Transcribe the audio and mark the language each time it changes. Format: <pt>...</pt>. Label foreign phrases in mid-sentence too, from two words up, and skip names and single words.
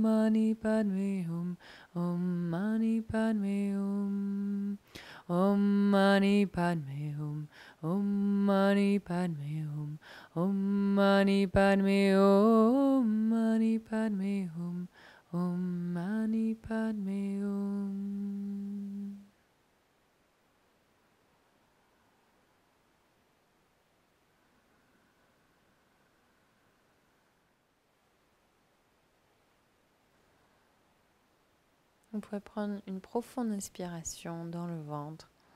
<sa>मणि पद्मे हूं। ॐ मणि पद्मे हूं. ॐ मणि पद्मे हूं। ॐ मणि पद्मे हूं. ॐ मणि पद्मे हूं. मणि पद्मे हूं। ॐ मणि पद्मे हूं.</sa> <fr>On pourrait prendre une profonde inspiration dans le ventre.</fr>